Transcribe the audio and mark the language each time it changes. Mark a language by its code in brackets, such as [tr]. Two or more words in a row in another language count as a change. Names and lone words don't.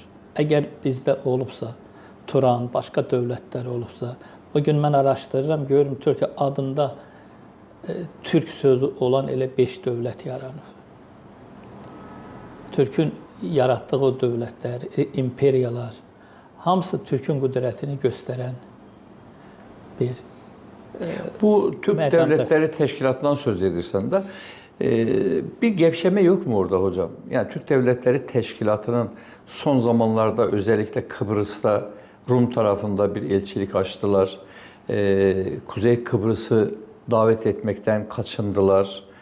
[az] Əgər bizdə olubsa, Turan, başqa dövlətlər olubsa, o gün mən araşdırıram, görürüm Türkiyə adında Türk sözü olan elə 5 dövlət yaranır. Türkün yaratdığı o dövlətlər, imperiyalar, hamısı Türkün qüdrətini göstərən bir [tr] Bu Türk [az] məqamdır. [tr] Devletleri Teşkilatı'ndan söz edirsen de bir gevşeme yok mu orada hocam? Yani Türk Devletleri Teşkilatı'nın son zamanlarda özellikle Kıbrıs'ta Rum tarafında bir elçilik açtılar. Kuzey Kıbrıs'ı davet etmekten kaçındılar.